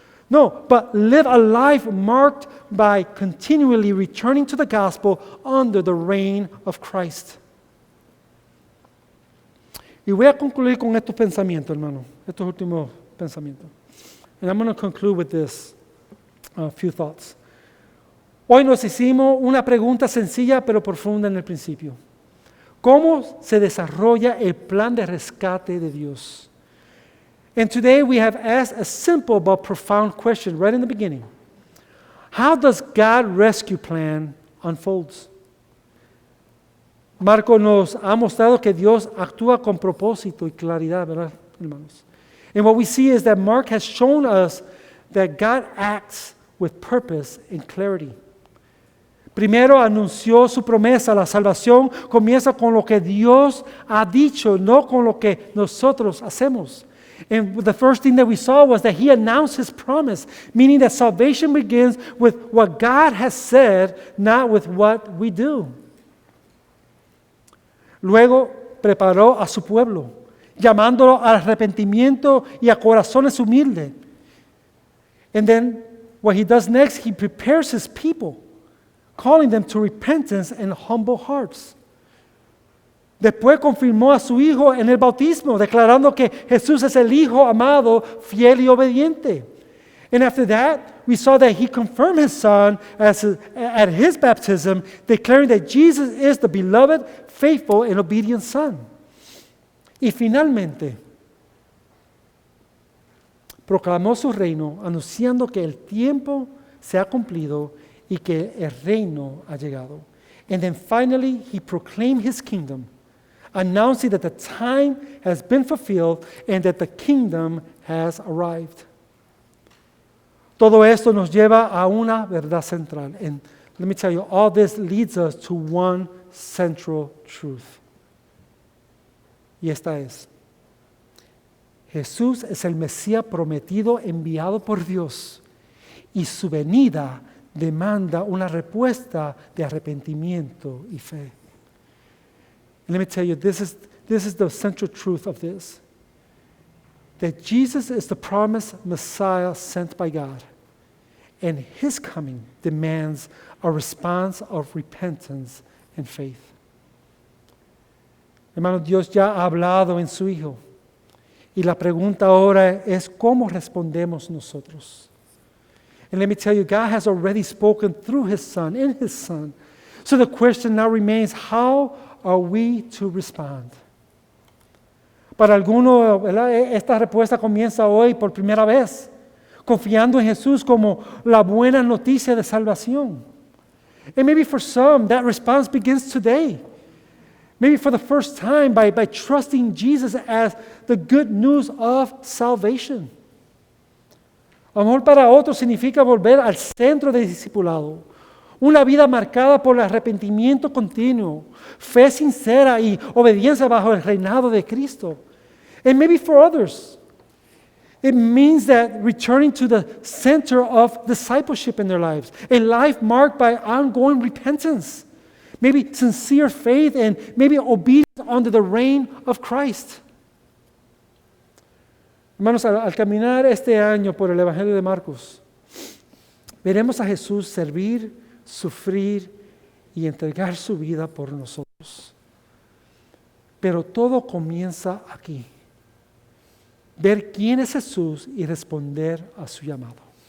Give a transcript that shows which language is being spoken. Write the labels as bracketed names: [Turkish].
[English] No, but live a life marked by continually returning to the gospel under the reign of Christ. [Spanish] Y voy a concluir con estos pensamientos, hermano, estos últimos pensamientos. [English] And I'm going to conclude with this few thoughts. [Spanish] Hoy nos hicimos una pregunta sencilla pero profunda en el principio. ¿Cómo se desarrolla el plan de rescate de Dios? [English] And today we have asked a simple but profound question right in the beginning. How does God's rescue plan unfolds? [Spanish] Marco nos ha mostrado que Dios actúa con propósito y claridad, ¿verdad, hermanos? [English] And what we see is that Mark has shown us that God acts with purpose and clarity. [Spanish] Primero anunció su promesa, la salvación comienza con lo que Dios ha dicho, no con lo que nosotros hacemos. [English] And the first thing that we saw was that he announced his promise, meaning that salvation begins with what God has said, not with what we do. [Spanish] Luego preparó a su pueblo, llamándolo al arrepentimiento y a corazones humildes. [English] And then what he does next, he prepares his people, calling them to repentance and humble hearts. [Spanish] Después confirmó a su Hijo en el bautismo, declarando que Jesús es el Hijo amado, fiel y obediente. [English] And after that, we saw that he confirmed his Son at his baptism, declaring that Jesus is the beloved, faithful, and obedient Son. [Spanish] Y finalmente, proclamó su reino, anunciando que el tiempo se ha cumplido y que el reino ha llegado. [English] And then finally, he proclaimed his kingdom, announcing that the time has been fulfilled and that the kingdom has arrived. [Spanish] Todo esto nos lleva a una verdad central. [English] And let me tell you, all this leads us to one central truth. [Spanish] Y esta es: Jesús es el Mesías prometido, enviado por Dios, y su venida demanda una respuesta de arrepentimiento y fe. [English] And let me tell you, this is the central truth of this. That Jesus is the promised Messiah sent by God, and his coming demands a response of repentance and faith. [Spanish] Hermanos, Dios ya ha hablado en su Hijo. Y la pregunta ahora es, ¿cómo respondemos nosotros? [English] And let me tell you, God has already spoken through His Son, in His Son. So the question now remains, how are we to respond? [Spanish] Para algunos, ¿verdad?, esta respuesta comienza hoy por primera vez, confiando en Jesús como la buena noticia de salvación. [English] And maybe for some, that response begins today. Maybe for the first time by trusting Jesus as the good news of salvation. [Spanish] A lo mejor para otros significa volver al centro del discipulado. Una vida marcada por el arrepentimiento continuo, fe sincera y obediencia bajo el reinado de Cristo. [English] And maybe for others, it means that returning to the center of discipleship in their lives, a life marked by ongoing repentance, maybe sincere faith, and maybe obedience under the reign of Christ. [Spanish] Hermanos, al caminar este año por el Evangelio de Marcos, veremos a Jesús servir, sufrir y entregar su vida por nosotros. Pero todo comienza aquí. Ver quién es Jesús y responder a su llamado.